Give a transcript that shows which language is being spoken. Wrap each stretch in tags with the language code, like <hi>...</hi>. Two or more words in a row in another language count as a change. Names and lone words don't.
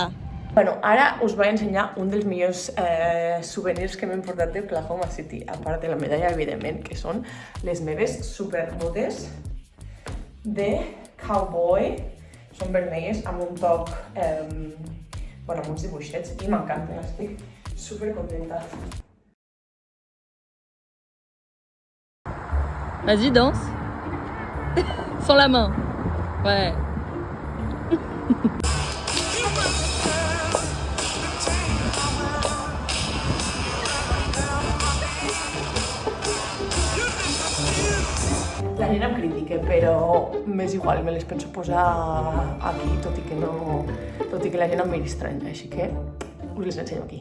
<ca>Bueno, ara us vaig ensenyar un dels millors souvenirs que m'he portat d'Oklahoma City, a part de la medalla, evidentment, que són les meves superbotes de cowboy. Són vermelles amb un toc, amb uns dibuixets, i m'encanten, estic supercontenta.</ca> <fr>Vas-y, danse. Sans la main. Ouais.</fr> <ca>La gent em critica, però m'és igual, me les penso posar aquí, tot i que la gent em miri estrany, així que us les ensenyo aquí.</ca>